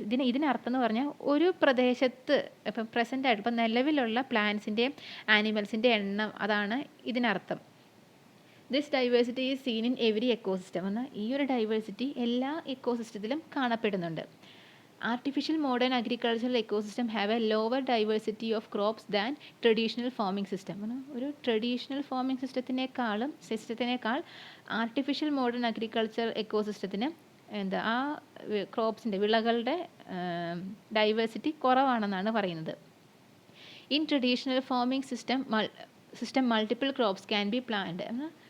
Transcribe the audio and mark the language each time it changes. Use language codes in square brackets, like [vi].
[ml] ഇതിനർത്ഥം എന്ന് പറഞ്ഞാൽ ഒരു പ്രദേശത്ത് ഇപ്പം പ്രസൻ്റായിട്ട് ഇപ്പം നിലവിലുള്ള പ്ലാന്റ്സിൻ്റെയും ആനിമൽസിൻ്റെ എണ്ണം, അതാണ് ഇതിനർത്ഥം. [en] This diversity is seen in every ecosystem. [ml] എന്നാൽ ഈ ഒരു ഡൈവേഴ്സിറ്റി എല്ലാ എക്കോസിസ്റ്റത്തിലും കാണപ്പെടുന്നുണ്ട്. [en] Artificial modern agricultural ecosystem have a lower diversity of crops than traditional farming system. [ml] ഒരു traditional farming സിസ്റ്റത്തിനേക്കാൾ artificial modern agriculture എക്കോസിസ്റ്റത്തിന് ആ ക്രോപ്സിൻ്റെ വിളകളുടെ ഡൈവേഴ്സിറ്റി കുറവാണെന്നാണ് പറയുന്നത്. [en] In traditional farming system multiple crops can be planted.